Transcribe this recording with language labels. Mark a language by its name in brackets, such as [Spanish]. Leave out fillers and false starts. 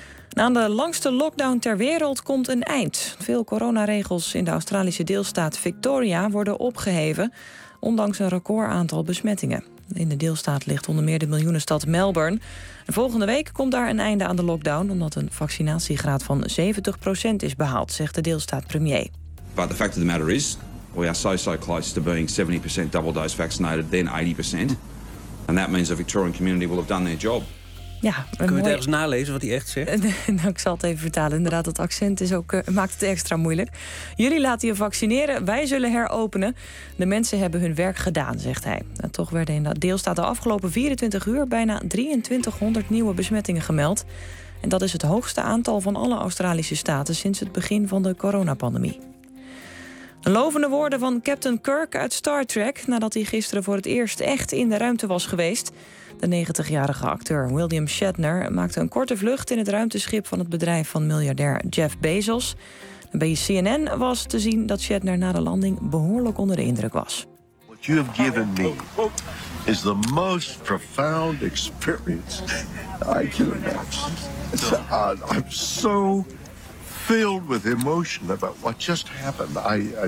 [Dutch] Na de langste lockdown ter wereld komt een eind. Veel coronaregels in de Australische deelstaat Victoria worden opgeheven, ondanks een record aantal besmettingen. In de deelstaat ligt onder meer de miljoenenstad Melbourne. Volgende week komt daar een einde aan de lockdown, omdat een vaccinatiegraad van 70% is behaald, zegt de deelstaatpremier. [English] But the fact of the matter is, we are so close to being 70% double dose vaccinated, then 80%. And that means the Victorian community will have done their job. [Dutch] Ja, kun je het ergens nalezen wat hij echt zegt? Nou, ik zal het even vertalen. Inderdaad, dat accent is ook, maakt het extra moeilijk. Jullie laten je vaccineren, wij zullen heropenen. De mensen hebben hun werk gedaan, zegt hij. En toch werden in dat deelstaat de afgelopen 24 uur bijna 2300 nieuwe besmettingen gemeld. En dat is het hoogste aantal van alle Australische staten sinds het begin van de coronapandemie. Lovende woorden van Captain Kirk uit Star Trek nadat hij gisteren voor het eerst echt in de ruimte was geweest. De 90-jarige acteur William Shatner maakte een korte vlucht in het ruimteschip van het bedrijf van miljardair Jeff Bezos. Bij CNN was te zien dat Shatner na de landing behoorlijk onder de indruk was. [English] What you have given me is the most profound experience I can imagine. I'm so filled with emotion about what just happened.